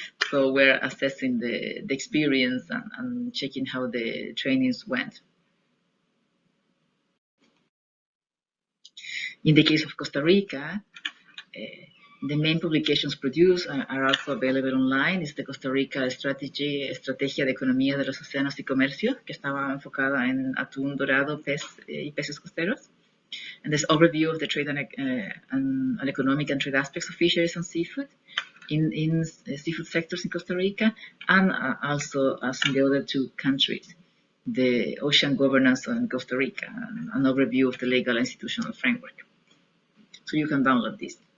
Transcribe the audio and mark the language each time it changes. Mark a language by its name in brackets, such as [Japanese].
[English] So we're assessing the experience and checking how the trainings went. In the case of Costa Rica, the main publications produced are also available online. [Spanish] Es de Costa Rica Estrategia de Economía de los Océanos y Comercio, que estaba enfocada en atún dorado, pez y peces costeros. [English] And this overview of the trade and economic and trade aspects of fisheries and seafood in seafood sectors in Costa Rica, and also as in the other two countries, the ocean governance in Costa Rica, and an overview of the legal and institutional framework. So you can download this.